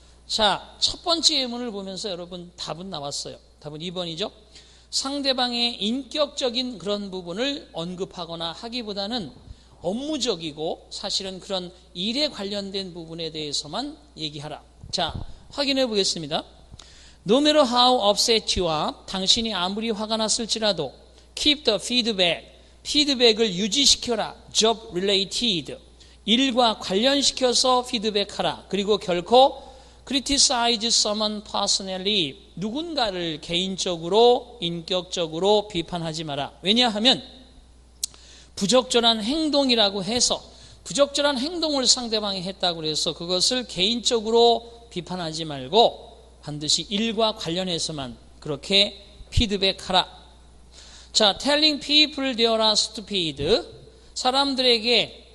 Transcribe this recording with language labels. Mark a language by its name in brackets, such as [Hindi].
[Korean] 자, 첫 번째 예문을 보면서 여러분 답은 나왔어요. 답은 2번이죠. 상대방의 인격적인 그런 부분을 언급하거나 하기보다는 업무적이고 사실은 그런 일에 관련된 부분에 대해서만 얘기하라. 자, 확인해 보겠습니다. [English] No matter how upset you are, [Korean] 당신이 아무리 화가 났을지라도 [English] keep the feedback, [Korean] 피드백을 유지시켜라. [English] job related, [Korean] 일과 관련시켜서 피드백하라. 그리고 결코 [English] criticize someone personally, [Korean] 누군가를 개인적으로 인격적으로 비판하지 마라. 왜냐하면 부적절한 행동이라고 해서, 부적절한 행동을 상대방이 했다고 해서 그것을 개인적으로 비판하지 말고 반드시 일과 관련해서만 그렇게 피드백하라. 자, [English] telling people they are stupid, [Korean] 사람들에게